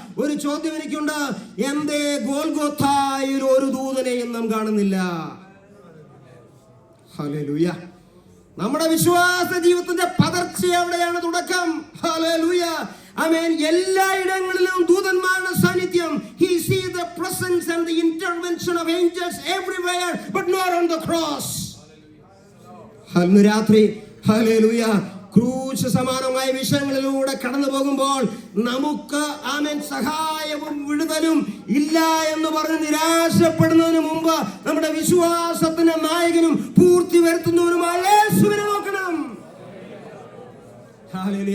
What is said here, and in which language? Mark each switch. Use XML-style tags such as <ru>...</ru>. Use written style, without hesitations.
<ml>ഒരു ചോദ്യം എനിക്കുണ്ട്, എന്തേ ഗോൽഗോഥായിൽ ഒരു ദൂതനെയും നാം കാണുന്നില്ല? ഹല്ലേലൂയ. നമ്മുടെ വിശ്വാസ ജീവിതത്തിന്റെ പതർച്ച എവിടെയാണ് തുടക്കം? ഹല്ലേലൂയ. ആമേൻ. എല്ലായിടങ്ങളിലും ദൂതന്മാരുടെ സാന്നിധ്യം.</ml> <en>He sees the presence and the intervention of angels everywhere, but not on the cross.</en> <ml>രാത്രി ഹല്ലേലൂയ ക്രൂശ് സമാനമായ വിഷയങ്ങളിലൂടെ കടന്നു പോകുമ്പോൾ നമുക്ക് ആമേൻ സഹായവും വിടുതലും ഇല്ല എന്ന് പറഞ്ഞ് നിരാശപ്പെടുന്നതിന് മുമ്പ് നമ്മുടെ വിശ്വാസത്തിന്റെ നായകനും പൂർത്തി വരുത്തുന്നവനുമായ യേശുവിനെ നോക്കണം. ഹല്ലേലൂയ.</ml>